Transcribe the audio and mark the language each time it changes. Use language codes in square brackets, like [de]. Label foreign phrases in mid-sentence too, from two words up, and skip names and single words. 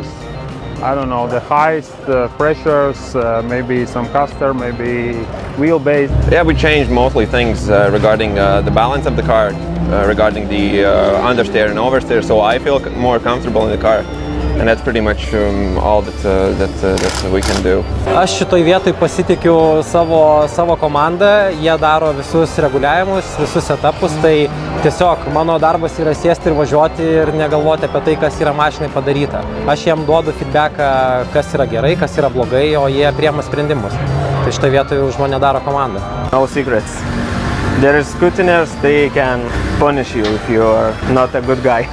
[en] I don't know, the heights, the pressures, maybe some caster, maybe wheelbase. Yeah, we changed mostly things regarding the balance of the car, regarding the understeer and oversteer, so I feel more comfortable in the car. And that's pretty much all that we can do. [lt] Aš šitoj vietoj pasitikiu savo komandą, jie daro visus reguliavimus, visus setupus, tai tiesiog mano darbas yra sėsti ir važiuoti ir negalvoti apie tai, kas yra mašinai padaryta. Aš jiem duodu feedbacką, kas yra gerai, kas yra blogai, o jie priema sprendimus. Tai šitoj vietoj už mane daro komanda. [en] No secrets. There is scrutineers, they can punish you if you are not a good guy.